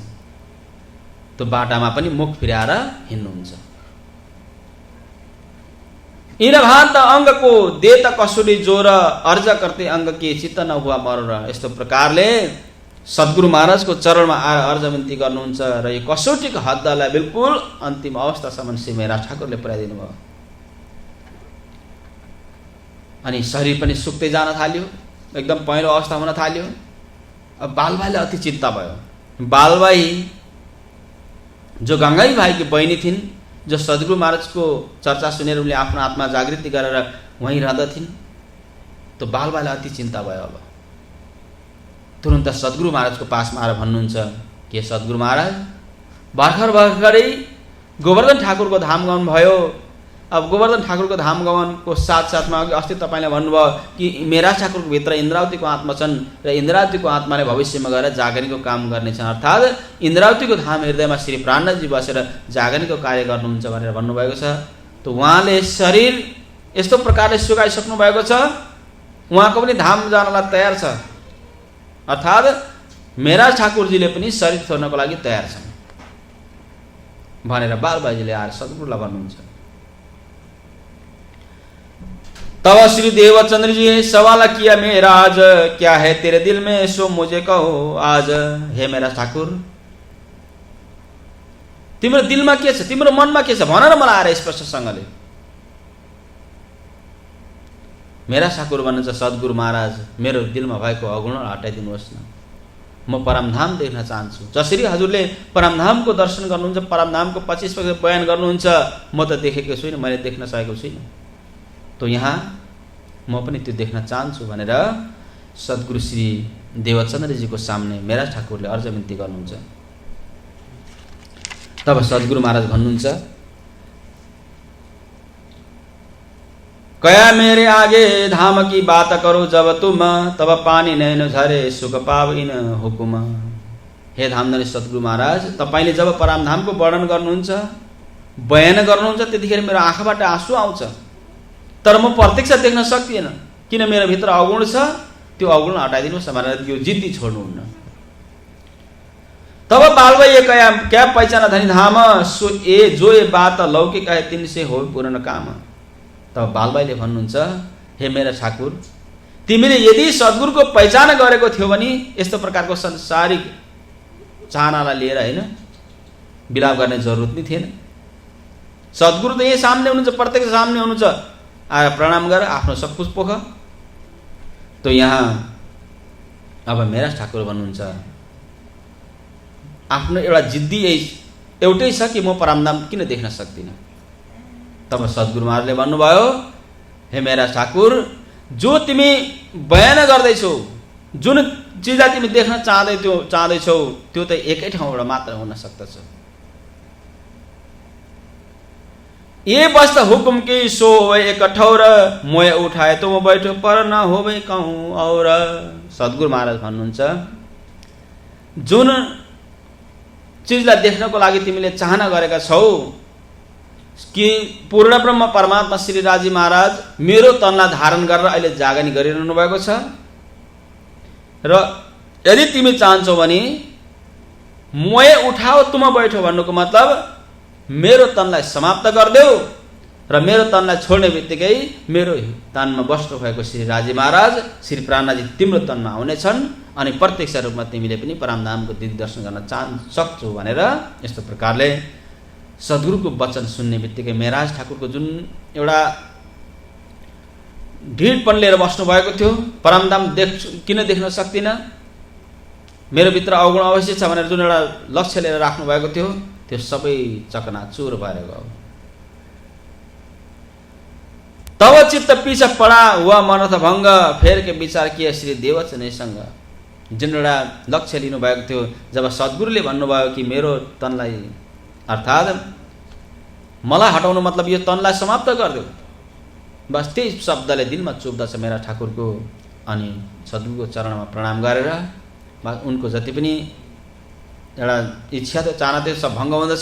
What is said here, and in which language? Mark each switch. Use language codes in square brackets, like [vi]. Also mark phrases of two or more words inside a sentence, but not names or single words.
[ne] त्यो बाटामा पनि मुख फिराएर हिँड्नुहुन्छ। [hi] इनभान्त अंग को देत कसुरी जोर, अर्ज करते अंग के चित्त नहुआ मर। [ne] यस्तो प्रकारले सद्गुरु महाराजको चरणमा आएर अर्ज विन्ती गर्नुहुन्छ र यो कसौटीको हद्दलाई बिल्कुल अन्तिम अवस्थासम्म मेरा ठाकुरले पुर्याइदिनु भयो। अनि शरीर पनि सुक्दै जान थाल्यो, एकदम पहिलो अवस्था हुन थाल्यो। अब बालभाइले अति चिन्ता भयो। बालभाइ जो गंगाई भाइ की बहिनी थिइन्, जो सद्गुरु महाराजको चर्चा सुनेर उनले आफ्नो आत्मा जागृति गरेर वहीं रहँदथिन्, तो बालभाइलाई अति चिन्ता भयो। अब तुरन्त सद्गुरु महाराजको पासमा आएर भन्नुहुन्छ के सद्गुरु महाराज भर्खरै गोवर्धन ठाकुरको धाम गमन भयो। अब गोवर्धन ठाकुरको धाम गमनको साथसाथमा अस्ति तपाईले भन्नुभयो कि मेरा ठाकुरको भित्र इन्द्रावतीको आत्मा छन् र इन्द्रावतीको आत्माले भविष्यमा गएर जागरणीको काम गर्नेछन्, अर्थात् इन्द्रावतीको धाम हृदयमा श्री प्राणनाथजी बसेर जागरणीको कार्य गर्नुहुन्छ भनेर भन्नुभएको छ। त उहाँले शरीर यस्तो प्रकारले सुकाइसक्नु भएको छ, उहाँको पनि धाम जानलाई तयार छ, अर्थात् मेरा ठाकुरजीले पनि शरीर छोड्नको लागि तयार छन् भनेर बालबाजीले आएर सद्गुरुलाई भन्नुहुन्छ। [hi] तब श्री देवचंद्र जी सवाल किया मेरा आज, क्या है तेरे दिल में सो मुझे कहो आज। [ne] हे मेरा ठाकुर तिम्रो दिलमा के छ, तिम्रो मनमा के छ भन न मलाई आएर स्पष्टसँगले। मेरा ठाकुर भन्नुहुन्छ सद्गुरु महाराज मेरो दिलमा भएको अवगुण हटाइदिनुहोस् न, म परमधाम देख्न चाहन्छु। जसरी हजुरले परमधामको दर्शन गर्नुहुन्छ, परमधामको 25 बयान गर्नुहुन्छ, म त देखेको छुइनँ, मैले देख्न सकेको छुइनँ, तो यहाँ म पनि त्यो देख्न चाहन्छु भनेर सद्गुरु श्री देवचन्द्रजीको सामने मेरा ठाकुरले अर्ज विन्ती गर्नुहुन्छ। तब सद्गुरु महाराज भन्नुहुन्छ [hi] कया मेरे आगे धाम की बात करो जब तुम, तब पानी नैन झरे सुख पाविन हुकुम। [ne] हे धामधनी सद्गुरु महाराज तपाईले जब परमधामको वर्णन गर्नुहुन्छ, बयान गर्नुहुन्छ, त्यतिखेर मेरो आँखाबाट आँसु आउँछ, तर म प्रत्यक्ष देख्न सक्दिनँ। किन मेरो भित्र अवगुण छ, त्यो अवगुण हटाइदिनुहोस् भनेर यो जिद्दी छोड्नुहुन्न। [hi] तब बालबाई ये कया क्या पहिचान धनी धाम सो ए जो ए बात लौकिक है तिनसे हो पूर्ण काम। [ne] तब बालबाईले भन्नुहुन्छ, हे मेरा ठाकुर, तिमीले यदि सद्गुरुको पहिचान गरेको थियो भने यस्तो प्रकारको संसारिक चाहनालाई लिएर हैन बिलाप गर्ने जरुरत नै थिएन। सद्गुरु त यही सामने हुनुहुन्छ, प्रत्यक्ष सामने हुनुहुन्छ। आएर प्रणाम गर, आफ्नो सब कुछ पोख। तो यहाँ अब मेरा ठाकुर भन्नुहुन्छ, आफ्नो एउटा जिद्दी एउटै छ कि म परमधाम किन देख्न सक्दिनँ। तब सद्गुरु महाराजले भन्नुभयो, हे मेरा ठाकुर, जो तिमी बयान गर्दैछौ, जुन चिजलाई तिमी देख्न चाहदैछौ त्यो त एकै ठाउँबाट मात्र हुन सक्दछ। [hi] ये बस्त हुकुम की सो होवे एक ठौर मोय उठाए तो म बैठो पर न होवे कहूँ और। [ne] सद्गुरु महाराज भन्नुहुन्छ, जुन चिजलाई देख्नको लागि तिमीले चाहना गरेका छौ कि पूर्ण ब्रह्म परमात्मा श्री राजी महाराज मेरो तनलाई धारण गरेर अहिले जागनी गरिरहनु भएको छ र यदि तिमी चाहन्छौ भने [hi] मोय उठाओ तुम बैठो [ne] भन्नुको मतलब मेरो तनलाई समाप्त गरिदेऊ र मेरो तनलाई छोड्ने बित्तिकै मेरो तनमा बस्नु भएको श्री राजी महाराज श्री प्राणनाथजी तिम्रो तनमा आउनेछन् अनि प्रत्यक्ष रूपमा तिमीले पनि परमधामको दिव्य दर्शन गर्न सक्छौ भनेर यस्तो प्रकारले सद्गुरुको वचन सुन्ने बित्तिकै मेराज ठाकुरको जुन एउटा ढिडपन लिएर बस्नु भएको थियो, परमधाम किन देख्न सक्दिनँ, मेरो भित्र अवगुण अवश्य छ भनेर जुन एउटा लक्ष्य लिएर राख्नु भएको थियो, त्यो सबै चकनाचुर भएर गयो। [hi] तब चित्त पीछा पड़ा हुआ मनथ भंग फेर के विचार किया श्री देवचनैसँग। [ne] जुन एउटा लक्ष्य लिनु भएको थियो, जब सद्गुरुले भन्नुभयो कि मेरो तनलाई अर्थात मलाई हटाउनु मतलब यो तनलाई समाप्त गरिदेऊ, बस त्यही शब्दले दिलमा चुप्दछ मेरा ठाकुरको। अनि सद्गुरुको चरणमा प्रणाम गरेर उनको जति पनि एउटा इच्छा थियो चाहना थियो सब भङ्ग हुँदछ।